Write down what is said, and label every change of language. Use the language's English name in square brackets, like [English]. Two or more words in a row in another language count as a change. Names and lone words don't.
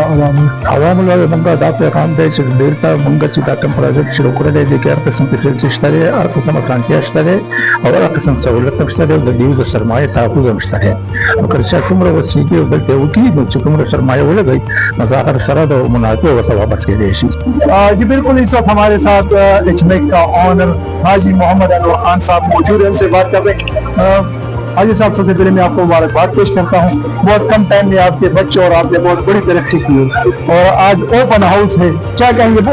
[Pashto] عوامو له موږ دا پیغام دی چې دلته موږ چې دا کوم پروجیکټ شروع کړی دی دې کې هر قسم فیسلټي شته دی, هر قسم اسانتیا شته دی او هر قسم سهولت هم شته دی او د دې د سرمایې تحفظ هم شته دی. نو که چا څومره وسیږي او دلته وکړي نو چې کومره سرمایه ولګوي نو هغه سره د منافع ورته واپس کېدی شي. [Urdu] جی بالکل اس وقت ہمارے ساتھ ایچ میک کا آنر حاجی محمد انور خان صاحب موجود ہیں, ان سے بات کر رہے ہیں. حاجی صاحب سب سے پہلے میں آپ کو مبارکباد پیش کرتا ہوں, بہت کم ٹائم میں آپ کے بچے اور آپ نے بہت بڑی ترقی کی ہے اور آج [English] open house [Urdu] ہے, کیا کہیں گے؟